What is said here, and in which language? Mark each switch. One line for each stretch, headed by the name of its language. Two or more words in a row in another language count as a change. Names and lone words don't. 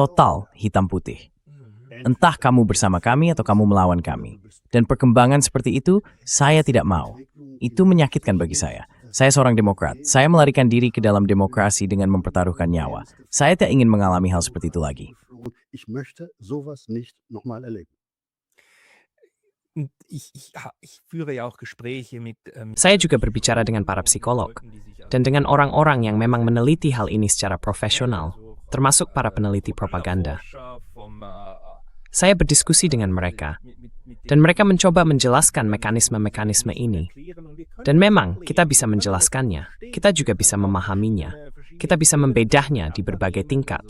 Indonesian: Total hitam putih. Entah kamu bersama kami atau kamu melawan kami. Dan perkembangan seperti itu, saya tidak mau. Itu menyakitkan bagi saya. Saya seorang demokrat. Saya melarikan diri ke dalam demokrasi dengan mempertaruhkan nyawa. Saya tidak ingin mengalami hal seperti itu lagi.
German: Ich möchte sowas nicht nochmal erleben. Und ich führe ja auch Gespräche mit
Indonesian: Saya juga berbicara dengan para psikolog dan dengan orang-orang yang memang meneliti hal ini secara profesional, termasuk para peneliti propaganda. Saya berdiskusi dengan mereka, dan mereka mencoba menjelaskan mekanisme-mekanisme ini. Dan memang kita bisa menjelaskannya, kita juga bisa memahaminya, kita bisa membedahnya di berbagai tingkat.